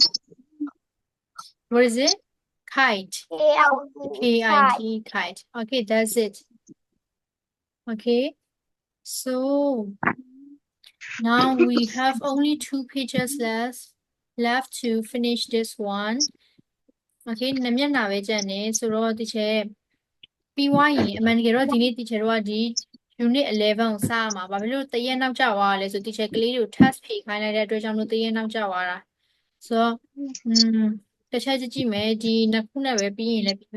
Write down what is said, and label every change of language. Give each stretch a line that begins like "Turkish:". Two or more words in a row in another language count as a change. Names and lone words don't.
English: what is it kite K-I-T kite okay that's it okay so now we have only 2 pages left to finish this one okay
Burmese: နှစ်မျက်နှာပဲကျန်နေဆိုတော့ဒီချက်ပြီးွားရင်အမှန်တကယ်တော့ဒီနေ့ဒီချက်တော့ဒီ unit 11ကိုစရမှာဘာ ဖြစ်လို့တရက်နောက်ကျသွားရလဲဆိုဒီချက်ကလေးတွေကို test ဖြေခိုင်းလိုက်တဲ့အတွက်ကြောင့်လို့တရက်နောက်ကျသွားတာဆိုတော့တစ်ချက်ကြည့်မယ်ဒီနှစ်ခုနဲ့ပဲပြီးရင်လည်းပြီး